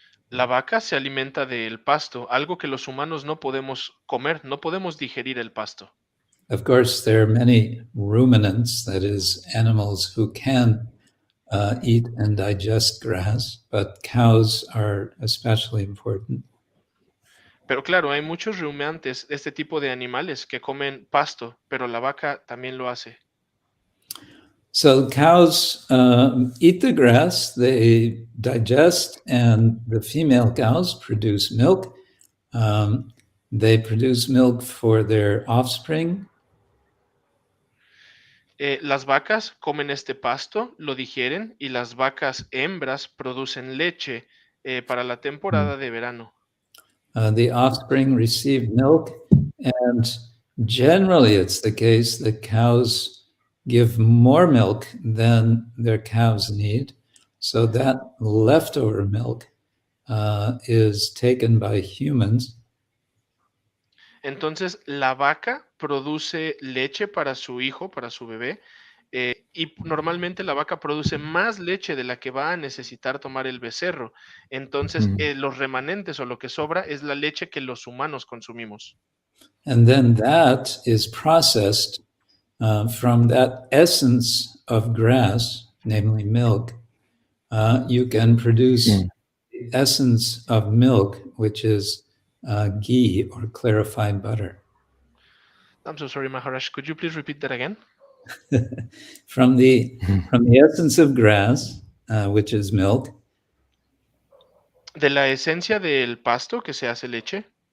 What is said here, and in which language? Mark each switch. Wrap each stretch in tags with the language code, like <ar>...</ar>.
<es>La vaca se alimenta del pasto, algo que los humanos no podemos comer, no podemos digerir el pasto.</es> <en>Of course, there are many ruminants, that is, animals who can eat and digest grass, but cows are especially important.</en> <es>Pero claro, hay muchos rumiantes, este tipo de animales que comen pasto, pero la vaca también lo hace.</es> <en>So cows eat the grass, they digest, and the female cows produce milk. They produce milk for their offspring.</en> <es>Las vacas comen este pasto, lo digieren y las vacas hembras producen leche para la temporada de verano.</es> <en>The offspring receive milk, and generally it's the case that cows give more milk than their calves need. So that leftover milk is taken by humans.</en> <es>Entonces, la vaca produce leche para su hijo, para su bebé, y normalmente la vaca produce más leche de la que va a necesitar tomar el becerro. Entonces, los remanentes o lo que sobra es la leche que los humanos consumimos.</es> <en>And then that is processed from that essence of grass, namely milk. You can produce the essence of milk, which is ghee or clarified butter. I'm so sorry, Maharaj. Could you please repeat that again? From the essence of grass, which is milk,</en> <es>De la esencia del pasto que se hace leche,</es>